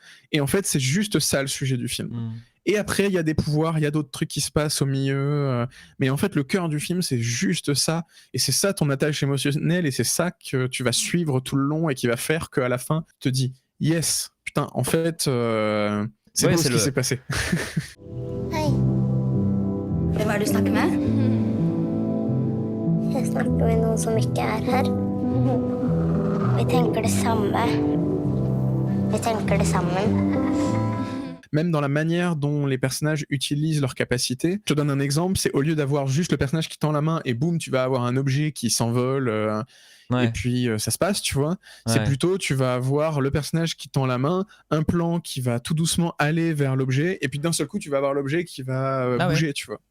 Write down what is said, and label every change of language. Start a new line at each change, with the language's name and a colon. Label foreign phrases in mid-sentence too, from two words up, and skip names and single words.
French: Et en fait, c'est juste ça le sujet du film. Et après, il y a des pouvoirs, il y a d'autres trucs qui se passent au milieu. Mais en fait, le cœur du film, c'est juste ça. Et c'est ça ton attache émotionnelle. Et c'est ça que tu vas suivre tout le long et qui va faire qu'à la fin, tu te dis yes, putain, en fait, c'est beau ce qui s'est passé.
Norwegian: Hei. Hvem er det du snakker med? Jeg snakker med noen som ikke er her. Vi tenker det samme. Vi tenker det sammen.
French: Même dans la manière dont les personnages utilisent leurs capacités. Je te donne un exemple, c'est au lieu d'avoir juste le personnage qui tend la main et boum, tu vas avoir un objet qui s'envole et puis ça se passe, tu vois. C'est plutôt, tu vas avoir le personnage qui tend la main, un plan qui va tout doucement aller vers l'objet et puis d'un seul coup, tu vas avoir l'objet qui va bouger, tu vois.